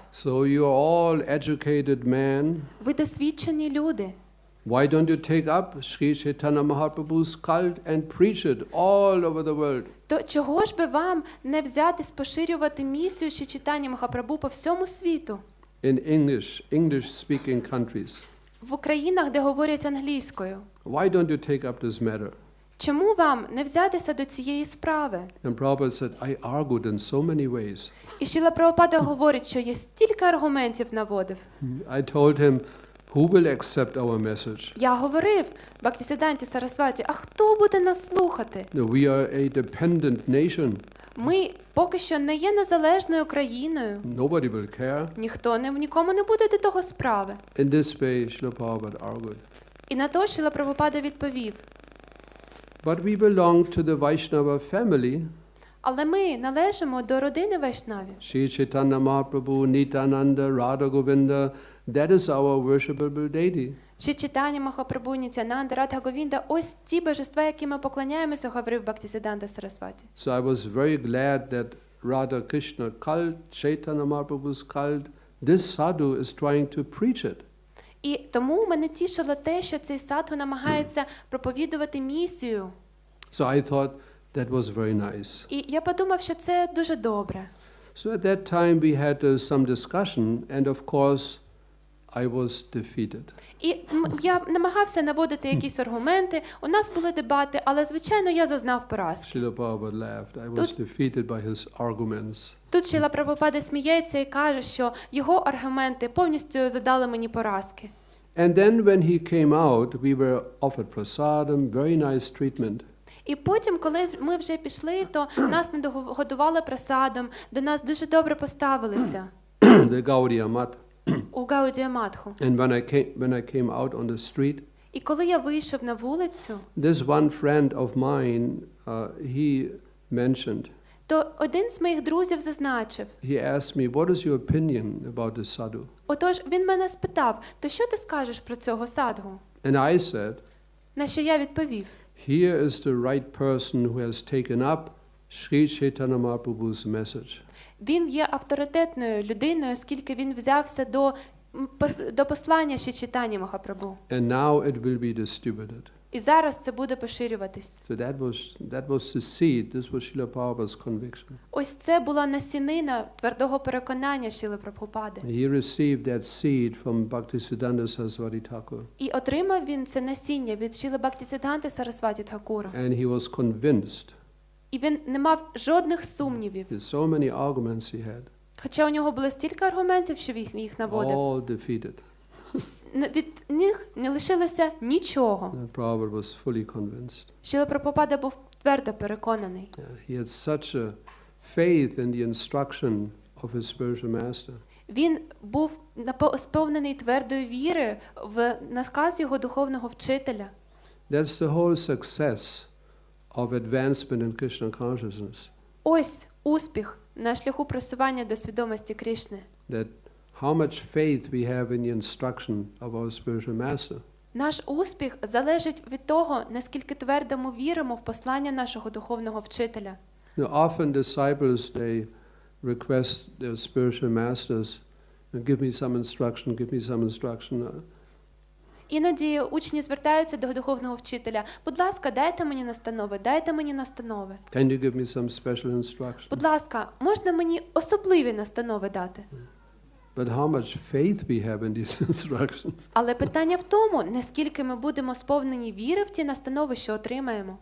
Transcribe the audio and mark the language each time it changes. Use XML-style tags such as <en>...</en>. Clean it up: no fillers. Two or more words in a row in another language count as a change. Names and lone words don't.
<en>So you are all educated men.</en> <uk>ви досвідчені люди.</uk> <en>Why don't you take up Sri Chaitanya Mahaprabhu's cult and preach it all over the world?</en> <uk>То чого ж би вам не взятись поширювати місію Шрі Чайтані Махапрабху по всьому світу?</uk> <en>In English-speaking countries.</en> <uk>В Українах, де говорять англійською.</uk> <en>Why don't you take up this matter?</en> <uk>Чому вам не взятися до цієї справи?</uk> <en>And Prabhupada said, I argued in so many ways.</en> <uk>І Шрила Прабхупада говорить, що є стільки аргументів наводив.</uk> <en>I told him, who will accept our message?</en> <uk>Я говорив Бхактісіданті Сарасваті, а хто буде нас слухати?</uk> <en>No, we are a dependent nation.</en> <uk>Ми поки що не є незалежною країною.</uk> <en>Nobody will care.</en> <uk>Нікому не буде до того справи.</uk> <en>In this way, Srila Prabhupada argued.</en> <uk>І на то Шрила Прабхупада відповів.</uk> <en>But we belong to the Vaishnava family.</en> <uk>Але ми належимо до родини Вайшнавів.</uk> <en>Sri Chaitanya Mahaprabhu, Nityananda, Radha Govinda, that is our worshipable deity.</en> <uk>Шрі Чайтаня Махапрабху, Нітянанда, Радха Говінда – ось ті божества, яким ми поклоняємося, говорив Бхактісіданта Сарасваті.</uk> <en>So I was very glad that Radha Krishna cult, Chaitanya Mahaprabhu's cult, this sadhu is trying to preach it.</en> <uk>І тому мене тішило те, що цей садху намагається проповідувати місію.</uk> <en>So I thought that was very nice.</en> <uk>І я подумав, що це дуже добре.</uk> <en>So at that time we had some discussion, and of course I was defeated.</en> <uk>І я намагався наводити якісь аргументи, у нас були дебати, але, звичайно, я зазнав поразки.</uk> <en>Srila Prabhupada laughed. I was defeated by his arguments.</en> <uk>Тут Шрила Прабхупада сміється і каже, що його аргументи повністю задали мені поразки.</uk> <en>And then when he came out, we were offered prasadam, very nice treatment.</en> <uk>І потім, коли ми вже пішли, то нас нагодували прасадом, до нас дуже добре поставилися.</uk> <en>The Gaudiya Math.</en> <uk>У Гаудія Матху.</uk> <en>And when I came out on the street,</en> <uk>І коли я вийшов на вулицю,</uk> <en>this one friend of mine, he mentioned,</en> <uk>то один з моїх друзів зазначив.</uk> <en>he asked me, what is your opinion about this sadhu?</en> <uk>Отож, він мене спитав, то що ти скажеш про цього садгу?</uk> <en>And I said,</en> <uk>На що я відповів.</uk> <en>here is the right person who has taken up Sri Chaitanya Mahaprabhu's message.</en> <uk>Він є авторитетною людиною, оскільки він взявся до послання Шрі Чайтані Махапрабху.</uk> <en>And now it will be distributed.</en> <uk>І зараз це буде поширюватись.</uk> <en>So that was the seed. This was Srila Prabhupada's conviction.</en> <uk>Ось це була насінина твердого переконання Шрили Прабхупади.</uk> <en>He received that seed from Bhaktisiddhanta Saraswati Thakur.</en> <uk>І отримав він це насіння від Шрили Бхактісіданти Сарасваті Thakura.</uk> <en>And he was convinced.</en> <uk>І він не мав жодних сумнівів.</uk> <en>There's so many arguments he had.</en> <uk>Хоча у нього було стільки аргументів, що він їх наводив.</uk> <en>All defeated.</en> <uk>від них не лишилося нічого.</uk> <en>And Prabhupada was fully convinced.</en> <uk>Шрила Прабхупада був твердо переконаний.</uk> <en>He had such a faith in the instruction of his spiritual master.</en> <uk>Він був сповнений твердої віри в наказ його духовного вчителя.</uk> <en>That's the whole success of advancement in Krishna consciousness.</en> <uk>Ось успіх на шляху просування до свідомості Крішни.</uk> <en>That how much faith we have in the instruction of our spiritual master.</en> <uk>Наш успіх залежить від того, наскільки твердо ми віримо в послання нашого духовного вчителя.</uk> <en>Often disciples, they request their spiritual masters, give me some instruction.</en> <uk>Іноді учні звертаються до духовного вчителя. Будь ласка, дайте мені настанови, дайте мені настанови.</uk> <en>Can you give me some special instruction?</en> <uk>Будь ласка, можна мені особливі настанови дати?</uk> <en>But how much faith we have in these instructions?</en> <uk>Але питання в тому, наскільки ми будемо сповнені віри в ті настанови, що отримаємо.</uk>